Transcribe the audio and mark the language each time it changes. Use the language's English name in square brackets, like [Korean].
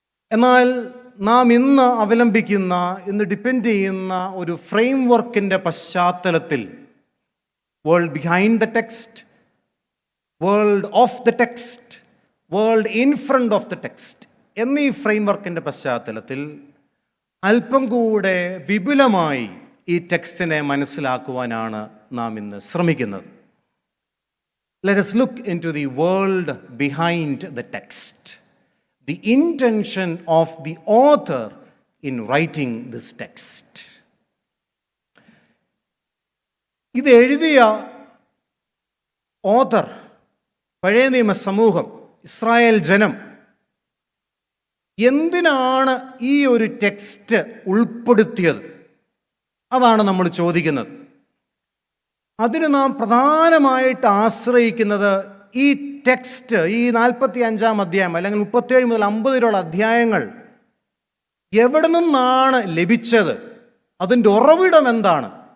[Malayalam] എന്നാൽ നാം ഇന്ന് അവലംബിക്കുന്ന, ഇന്ന് ഡിപ്പെൻഡ് ചെയ്യുന്ന ഒരു ഫ്രെയിം വർക്കിൻ്റെ പശ്ചാത്തലത്തിൽ, [English] world behind the text, [Malayalam] world of the text, world in front of the text എന്നീ ഫ്രെയിം വർക്കിൻ്റെ പശ്ചാത്തലത്തിൽ അല്പം കൂടെ വിപുലമായി ഈ ടെക്സ്റ്റിനെ മനസ്സിലാക്കുവാനാണ് നാം ഇന്ന് ശ്രമിക്കുന്നത്. [English] Let us look into the world behind the text, the intention of the author in writing this text. [Malayalam] ഇത് എഴുതിയ ഓഥർ, പഴയ നിയമ സമൂഹം, ഇസ്രായേൽ ജനം എന്തിനാണ് ഈ ഒരു ടെക്സ്റ്റ് ഉൾപ്പെടുത്തിയത്? അതാണ് നമ്മൾ ചോദിക്കുന്നത്. അതിന് നാം പ്രധാനമായിട്ട് ആശ്രയിക്കുന്നത് ഈ ടെക്സ്റ്റ്, ഈ 45-ാം അധ്യായം അല്ലെങ്കിൽ 37 മുതൽ 50 വരെയുള്ള അധ്യായങ്ങൾ എവിടെ നിന്നാണ് ലഭിച്ചത്, അതിൻ്റെ ഉറവിടം എന്താണ്?